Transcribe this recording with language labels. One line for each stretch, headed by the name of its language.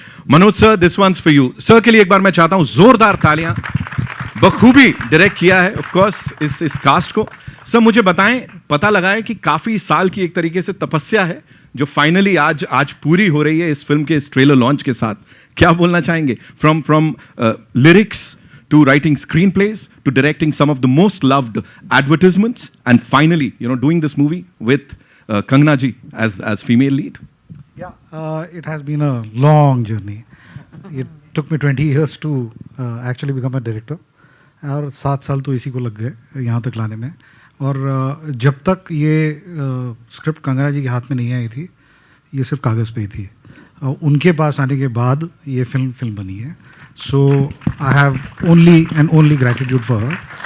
Hindi: Manoj sir,
English: This one's for you.
Hindi: Sir के लिए एक बार मैं चाहता हूं जोरदार तालियां। बखूबी डायरेक्ट किया है ऑफ कोर्स इस कास्ट को। सर मुझे बताएं, पता लगा है कि काफी साल की एक तरीके से तपस्या है जो फाइनली आज पूरी हो रही है इस फिल्म के इस ट्रेलर लॉन्च के साथ। क्या बोलना चाहेंगे?
English: From lyrics to writing screenplays, to directing some of the most loved advertisements, and finally, doing this movie with Kangana ji as female lead. Yeah, it has been a long journey. It took me 20 years to actually become a director.
Hindi: और 7 साल तो इसी को लग गए यहाँ तक लाने में। और जब तक ये स्क्रिप्ट कंगना जी के हाथ में नहीं आई थी, ये सिर्फ कागज़ पे ही थी। उनके पास आने के बाद ये फिल्म बनी है।
English: So I have only gratitude for her.